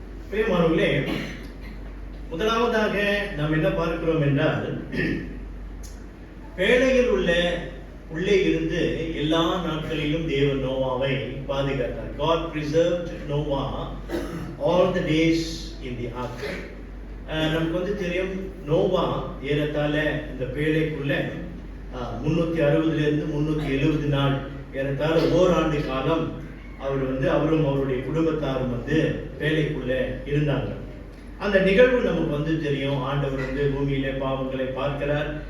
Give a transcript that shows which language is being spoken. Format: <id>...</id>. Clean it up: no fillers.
<ta>பிரியமானவர்களே, முதலாவதாக நாம் என்ன பார்க்கிறோம் என்றால், பேழையில் உள்ளே இருந்து எல்லா நாட்களிலும் தேவன் நோவாவை பாதுகாத்தார்.</ta> <en>God preserved Noah all the days in the ark.</en> <ta>நமக்கு தெரியும், நோவா ஏறத்தாழ இந்த பேழைக்குள்ள 360 இருந்து 370 நாள், ஏறத்தாழ ஓராண்டு காலம் அவரும் அவருடைய குடும்பத்தாரும் பேழைக்குள்ள இருந்தாங்க. அந்த நிகழ்வு நமக்கு தெரியும். ஆண்டவர் பூமியிலே பாவங்களை பார்க்கிறார்.</ta>